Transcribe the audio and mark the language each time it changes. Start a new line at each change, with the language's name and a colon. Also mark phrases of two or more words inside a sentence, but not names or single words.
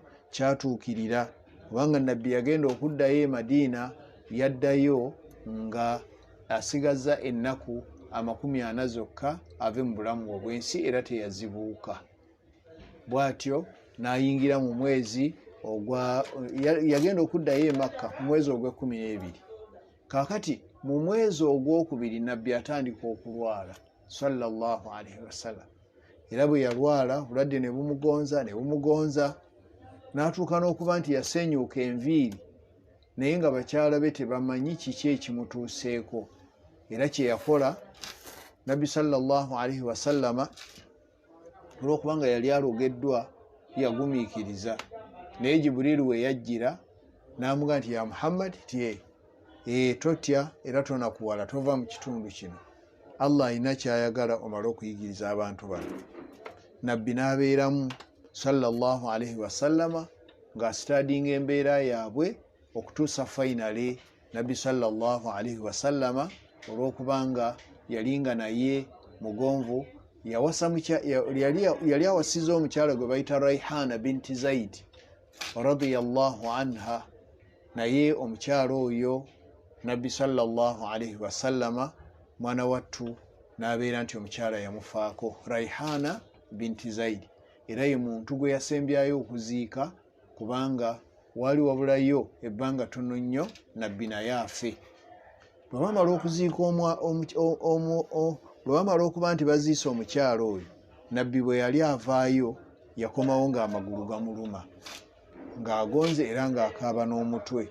Ganda: Kyatuukirira kubanga Nabbi yagenda okuddayo e Madiina, yaddayo nga asigazza ennaku 40 zokka ave mu bulamu obw'ensi, era teyazibuuka. Bw'atyo n'ayingira mu mwezi yagenda okuddayo e Makka mu mwezi ogw'e12. Kaakati mu mwezi ogwokubiri Nabbi atandika okulwala
Arabic: صلى الله عليه وسلم,
Ganda: era bwe yalwala obulwadde ne bumugonza n'atuuka n'okuba nti yasenyuuka enviiri, naye nga bakyala be tebamanyi kiki ekimutuuseeko. Era kye yakola Nabbi
Arabic: صلى الله عليه وسلم
Ganda: olw'okubanga yali alogeddwa yagumiikiriza, naye Jibuliiru we yajjira n'amugamba nti ya Muhammad totya era tonakuwala, tova mu kitundu kino, Allah alina kyayagala omale okuyigiriza abantu bano. Nabbi n'abeeramu
Arabic: صلى الله عليه وسلم
Ganda: ng'asitadinga embeera yaabwe okutuusa fainale. Nabbi
Arabic: صلى الله عليه وسلم
Ganda: olw'okubanga yalinga naye mugonvu, yali awasiza omukyala gwe bayita Raihana binti Zaid
Arabic: رضي الله عنها,
Ganda: naye omukyala oyo Nabbi
Arabic: صلى الله عليه وسلم
Ganda: mwana wattu n'abeera nti omukyala yamufaako, Raihana binti Zaid, era ye muntu gwe yasembyayo okuziika kubanga wali wabulayo ebbanga ttono nnyo Nabbi naye afe. Bwe bamala okuziika bwe bamala okuba nti baziise omukyala oyo, Nabbi bwe yali avaayo yakomawo ng'amagulu gamuluma, ng'agonze era ng'akaaba n'omutwe.